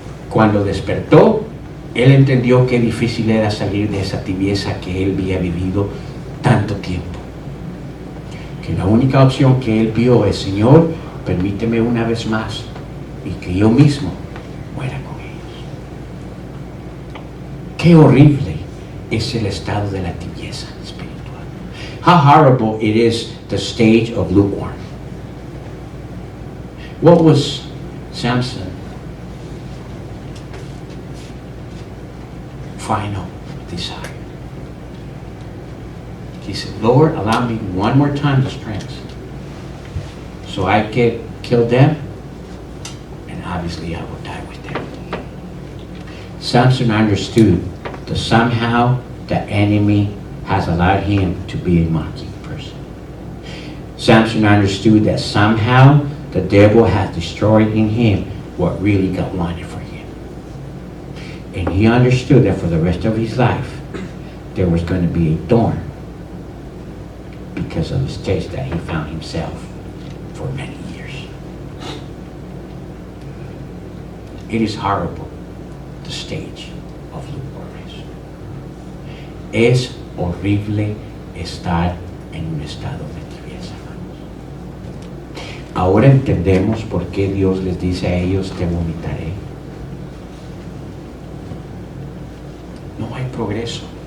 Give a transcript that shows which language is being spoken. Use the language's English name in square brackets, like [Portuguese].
[Spanish] Cuando despertó, él entendió qué difícil era salir de esa tibieza que él había vivido tanto tiempo. Que la única opción que él vio es: Señor, permíteme una vez más y que yo mismo muera con ellos. Qué horrible es el estado de la tibieza espiritual. [English] How horrible it is the stage of lukewarm. What was Samson final desire? He said, Lord, allow me one more time the strength so I can kill them, and obviously I will die with them. Samson understood that somehow the enemy has allowed him to be a monkey person. Samson understood that somehow the devil has destroyed in him what really God wanted for him. And he understood that for the rest of his life, there was going to be a thorn because of the stage that he found himself for many years. It is horrible, the stage of lukewarmness. [Spanish] Es horrible estar en un estado de tibieza, hermanos. Ahora entendemos por qué Dios les dice a ellos: te vomitaré. No hay progreso.